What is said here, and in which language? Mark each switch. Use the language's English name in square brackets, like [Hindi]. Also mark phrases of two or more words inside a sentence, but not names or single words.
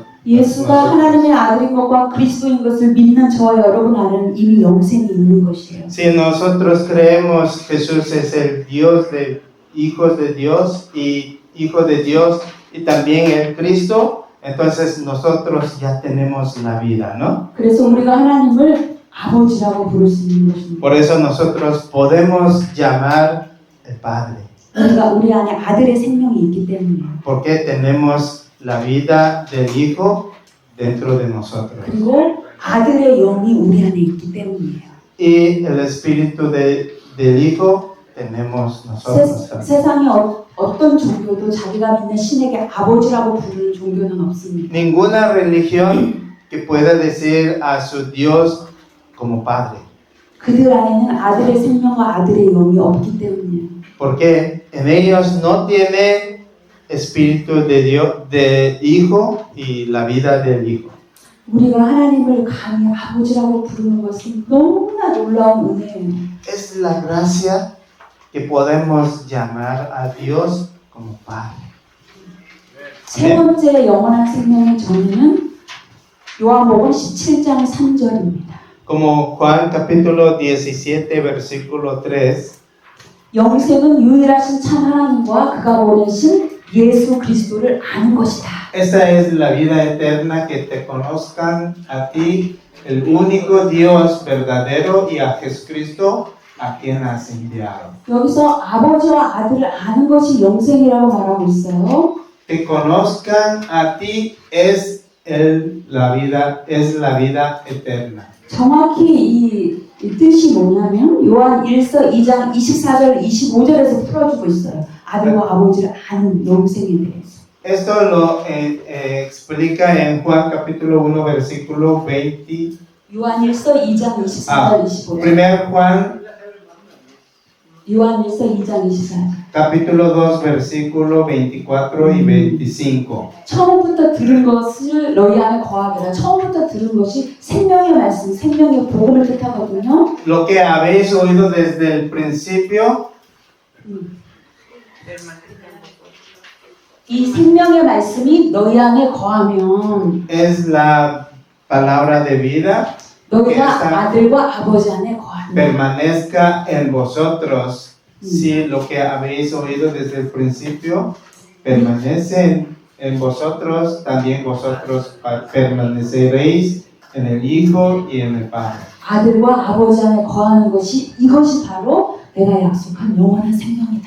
[Korean] 예수가 하나님의 아들인 것과 그리스도인 것을 믿는 저와 여러분 안에는 이미 영생이 있는 것이에요. [Spanish] Si nosotros creemos Jesús es el Dios de hijos de Dios y Hijo de Dios y también el Cristo, entonces nosotros ya tenemos la vida, ¿no? [Korean] 그래서 우리가 하나님을 아버지라고 부를 수 있는 것입니다. [Spanish] Por eso nosotros podemos llamar el Padre, [Korean] 우리가 우리 안에 아들의 생명이 있기 때문이에요. [Spanish] porque tenemos la vida del Hijo dentro de nosotros. [Korean] 그리고 아들의 영이 우리 안에 있기 때문이에요. [Spanish] Y el espíritu del Hijo tenemos nosotros también. [Korean] 세상에 어떤 종교도 자기가 믿는 신에게 아버지라고 부르는 종교는 없습니다. [Spanish] Ninguna religión que pueda decir a su Dios como Padre. [Korean] 그들 안에는 아들의 생명과 아들의 영이 없기 때문이에요. [Spanish] Porque en ellos no tiene espíritu de Dios, de Hijo y la vida del Hijo. [Korean] 우리가 하나님을 감히 아버지라고 부르는 것은 너무나 놀라운 은혜예요. [Spanish] Es la gracia que podemos llamar a Dios como Padre. [Korean] 세 번째 영원한 생명의 정의는 요한복음 17장 3절입니다. [Spanish] Como Juan capítulo 17 versículo 3. [Korean] 영생은 유일하신 참 하나님과 그가 보내신 예수 그리스도를 아는 것이다. [Spanish] Esta es la vida eterna, que te conozcan a ti, el único Dios verdadero, y a Jesucristo, a quien has enviado. [Korean] 여기서 아버지와 아들을 아는 것이 영생이라고 말하고 있어요. [Spanish] Que conozcan a ti es la vida eterna. [Korean] 정확히 이 뜻이 뭐냐면 요한 1서 2장 24절 25절에서 풀어주고 있어요. 아들과 아버지를 아는 영생에 대해서. [Spanish] Esto lo explica en Juan capítulo 1 versículo 20. [Korean] 요한 1서 2장 24절 25절. [Spanish] Primer Juan [Korean] 요한 1서 2장 24절. [Spanish] capítulo 2 versículo 24 y 25. [Korean] 처음부터 들은 것을 너희 안에 거하게라. 처음부터 들은 것이 생명의 말씀, 생명의 복음을 뜻하거든요. [Spanish] Lo que habéis oído desde el principio, [Korean] 이 생명의 말씀이 너희 안에 거하면 [Spanish] es la palabra de vida, [Korean] 너희가 아들과 아버지 안에 거한다. [Spanish] permanezca en vosotros. Si lo que habéis oído desde el principio permanece en vosotros, también vosotros permaneceréis en el Hijo y en el Padre. [Korean] 아들과 아버지 안에 거하는 것이 이것이 바로 내가 약속한 영원한 생명이다.